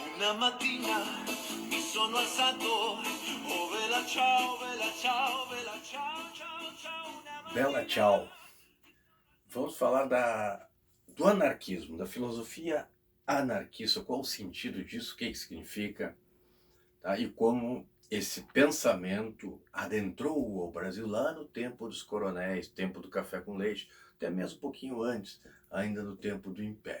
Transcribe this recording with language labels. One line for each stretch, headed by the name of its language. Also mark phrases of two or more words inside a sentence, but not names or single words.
Italian: Una mattina mi sono alzato, oh vela ciao, ciao, ciao, una Bela mattina. tchau.
Portuguese: Vamos falar do anarquismo, da filosofia anarquista, qual o sentido disso, o que significa, tá? E como esse pensamento adentrou o Brasil lá no tempo dos coronéis, tempo do café com leite, até mesmo um pouquinho antes, ainda no tempo do Império.